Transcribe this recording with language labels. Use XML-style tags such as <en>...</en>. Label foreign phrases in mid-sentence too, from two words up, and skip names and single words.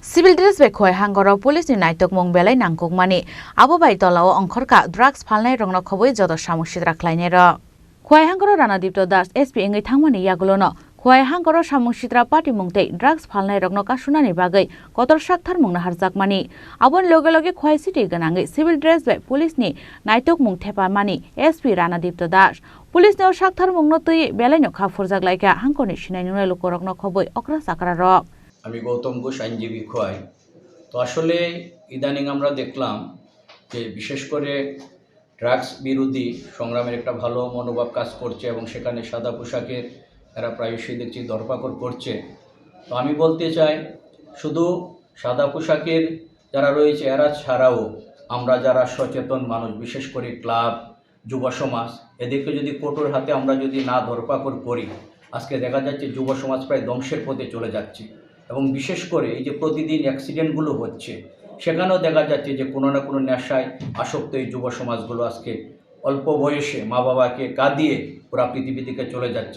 <en>Civil dress</en> <trp>be khoi hangoro police ni naitok mong belai nangkukmani abo bai tolao ongkhorka drugs phalnai rongno khoboi jodo samusit rakhlaine ro khoi hangoro Ranadipto Das SP engai thangmani yagulono khoi hangoro samusitra party mungtei drugs phalnai rongno kasunani bagai kotor sakthar mungna harjakmani abon loge loge khoi city ganangai</trp> <en>civil dress</en> <trp>be police ni naitok mung thepamani SP Ranadipto Das police no sakthar mungno tui belai no kha furjak laika hangkoni sinai nunai lokorokno khoboi okra sakra ro</trp> <bn>আমি গৌতম ঘোষ আইনজীবী খোয়াই। তো আসলে ইদানিং আমরা দেখলাম যে বিশেষ করে ড্রাগস বিরোধী সংগ্রামের একটা ভালো মনোভাব কাজ করছে এবং সেখানে সাদা পোশাকের এরা প্রায়শই দেখছি ধরপাকড় করছে। তো আমি বলতে চাই শুধু সাদা পোশাকের যারা রয়েছে এরা ছাড়াও আমরা যারা সচেতন মানুষ বিশেষ করে ক্লাব যুব সমাজ এদেরকে যদি কঠোর হাতে আমরা যদি না ধরপাকড় করি আজকে দেখা যাচ্ছে যুব সমাজ প্রায় ধ্বংসের পথে চলে যাচ্ছে এবং বিশেষ করে এই যে প্রতিদিন অ্যাক্সিডেন্টগুলো হচ্ছে সেখানেও দেখা যাচ্ছে যে কোনো না কোনো নেশায় আসক্ত এই যুব সমাজগুলো আজকে অল্প বয়সে মা বাবাকে কাঁদিয়ে পুরা পৃথিবী থেকে চলে যাচ্ছে।</bn>